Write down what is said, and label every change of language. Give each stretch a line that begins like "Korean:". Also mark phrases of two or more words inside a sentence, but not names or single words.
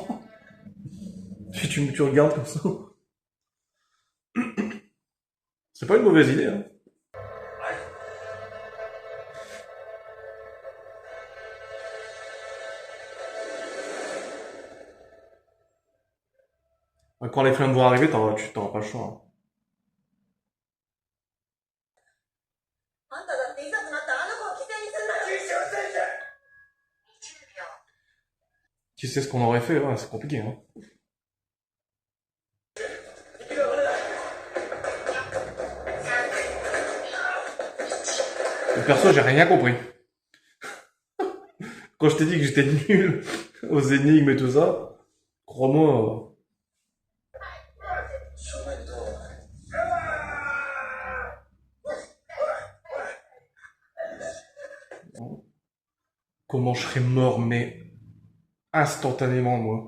French: Puis tu regardes comme ça. C'est pas une mauvaise idée, hein. Quand les flammes vont arriver, tu t'auras pas le choix, hein.
Japanese: あんただっていざとなったらあの子を犠牲にするのよ。
French: Qui sait ce qu'on aurait fait, ouais, c'est compliqué, hein. Le perso, j'ai rien compris. Quand je t'ai dit que j'étais nul aux énigmes et tout ça, crois-moi, comment je serais mort, mais instantanément, moi.